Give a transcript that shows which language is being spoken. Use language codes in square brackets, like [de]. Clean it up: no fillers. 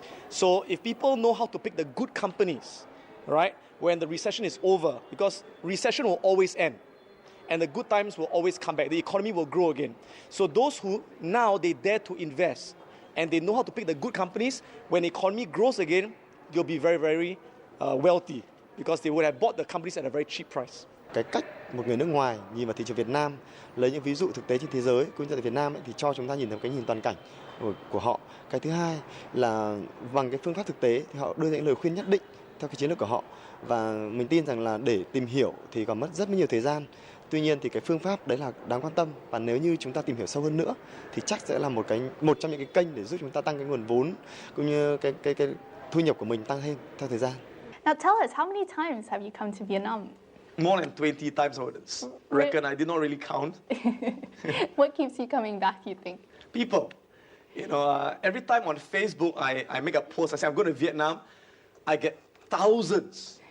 [en] So if people know how to pick the good companies, right, when the recession is over, because recession will always end, and the good times will always come back, the economy will grow again. So those who now they dare to invest, and they know how to pick the good companies, when the economy grows again, they'll be very, very wealthy, because they would have bought the companies at a very cheap price. [vi] Cái cách một người nước ngoài nhìn vào thị trường Việt Nam, lấy những ví dụ thực tế trên thế giới cũng như tại Việt Nam thì cho chúng ta nhìn thấy cái nhìn toàn cảnh của họ. Cái thứ hai là bằng cái phương pháp thực tế thì họ đưa ra những lời khuyên nhất định theo cái chiến lược của họ, và mình tin rằng là để tìm hiểu thì còn mất rất nhiều thời gian. Tuy nhiên thì cái phương pháp đấy là đáng quan tâm, và nếu như chúng ta tìm hiểu sâu hơn nữa thì chắc sẽ là một trong những cái kênh để giúp chúng ta tăng cái nguồn vốn cũng như cái thu nhập của mình tăng thêm theo thời gian. [en] Now tell us, how many times have you come to Vietnam? More than 20 times, I would reckon. I did not really count. What keeps you coming back, you think? People. You know, every time on Facebook I make a post, I say I'm going to Vietnam, I get thousands.